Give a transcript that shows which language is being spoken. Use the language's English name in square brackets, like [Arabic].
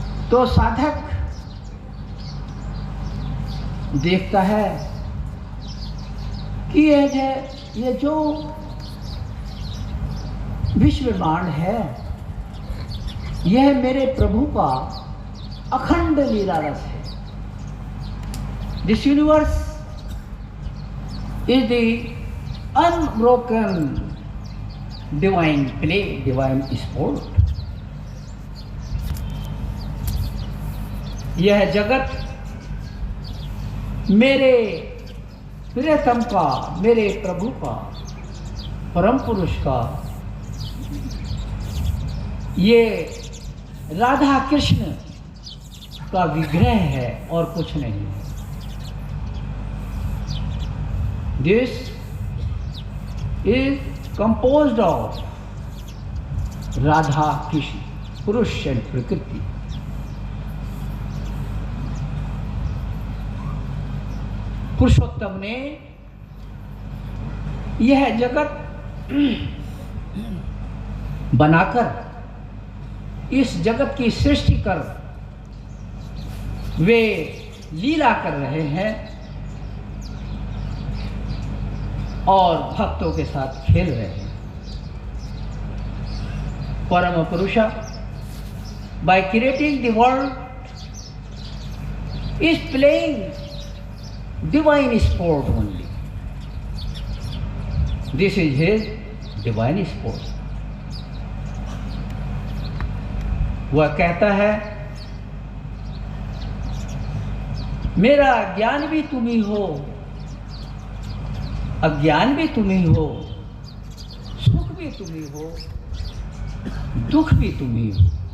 [Hindi] तो साधक देखता है कि ये जो विश्व ब्रह्मांड है, यह मेरे प्रभु का अखंड लीला रस है। [English] This universe is the unbroken divine play, divine sport. [Hindi] यह जगत मेरे प्रियतम का, मेरे प्रभु का, परम पुरुष का, ये राधा कृष्ण का विग्रह है और कुछ नहीं है। [English] This is composed of Radha Krishna, purush and prakriti. [Hindi] पुरुषोत्तम ने यह जगत बनाकर, इस जगत की सृष्टि कर वे लीला कर रहे हैं और भक्तों के साथ खेल रहे हैं। [English] Parama Purusha, by creating the world, is playing divine sport only. This is his divine sport. [Hindi] वह कहता है, मेरा ज्ञान भी तुम ही हो, अज्ञान भी तुम ही हो, सुख भी तुम ही हो, दुख भी तुम ही हो।